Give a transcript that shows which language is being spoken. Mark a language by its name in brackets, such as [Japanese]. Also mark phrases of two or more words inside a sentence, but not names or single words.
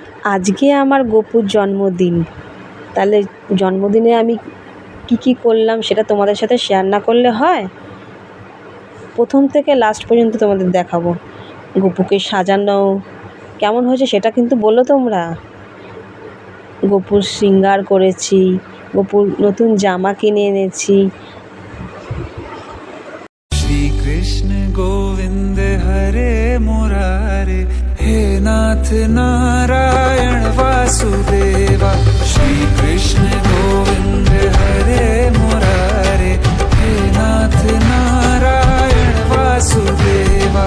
[Bangla] আজকে আমার গপুর জন্মদিন, তাহলে জন্মদিনে আমি কি করলাম সেটা তোমাদের সাথে শেয়ার না করলে হয়? প্রথম থেকে লাস্ট পর্যন্ত তোমাদের দেখাবো। গপুকে সাজানো কেমন হয়েছে সেটা কিন্তু বলো তোমরা। গপুর শৃঙ্গার করেছি, গপুর নতুন জামা কিনে এনেছি। [Sanskrit] श्रीकृष्ण गोविंद हरे मुरारे, हे नाथ नारायण वासुदेवा। श्रीकृष्ण गोविंद हरे मुरारे, हे नाथ नारायण वासुदेवा।